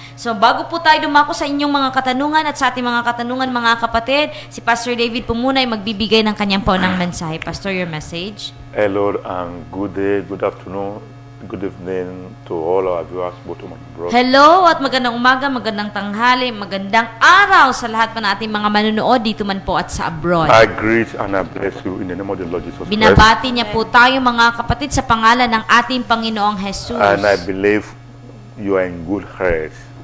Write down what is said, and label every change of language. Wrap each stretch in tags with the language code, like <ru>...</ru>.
<tl>So, bago po tayo dumako sa inyong mga katanungan at sa ating mga katanungan, mga kapatid, si Pastor David po muna ay magbibigay ng kanyang paunang mensahe.</tl> <en>Pastor, your message? Hello and good day, good afternoon, good evening to all our viewers, both home and abroad.</en> <tl>Hello at magandang umaga, magandang tanghali, magandang araw sa lahat pa nating mga manonood dito man po at sa abroad.</tl> <en>I greet and I bless you in the name of the Lord Jesus Christ.</en> <tl>Binabati niya po tayo mga kapatid sa pangalan ng ating Panginoong Jesus.</tl> <en>And I believe you are in good health.</en>